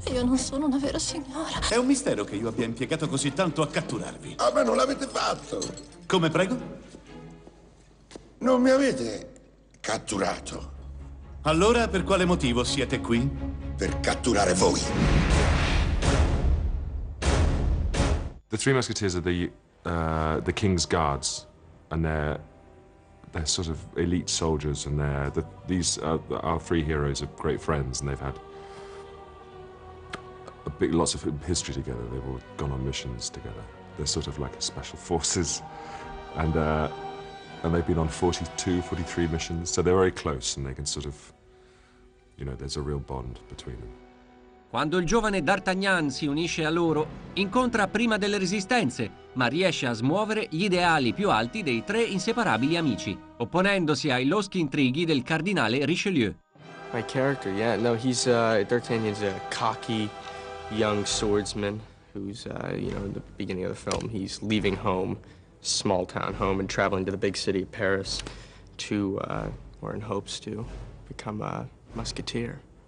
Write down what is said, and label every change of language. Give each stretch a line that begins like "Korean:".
Italian: Io non sono una vera signora. È un mistero che io abbia impiegato così tanto a catturarvi. Ah, ma non l'avete fatto! Come prego? Non mi avete catturato. Allora per quale motivo siete qui? Per catturare voi.
English: The Three Musketeers are the King's Guards, and they're sort of elite soldiers, and these are our three heroes are great friends, and they've had lots of history together. They've all gone on missions together. They're sort of like special forces, and they've been on 42, 43 missions, so they're very close, and they can sort of, you know, there's a real bond between them.
Italian: Quando il giovane D'Artagnan si unisce a loro, incontra prima delle resistenze, ma riesce a smuovere gli ideali più alti dei tre inseparabili amici, opponendosi ai loschi intrighi del cardinale Richelieu.
English: My character, yeah, no, he's D'Artagnan's a cocky young swordsman who's, you know, in the beginning of the film, he's leaving home, small town home, and traveling to the big city of Paris to, or in hopes to, become a musketeer.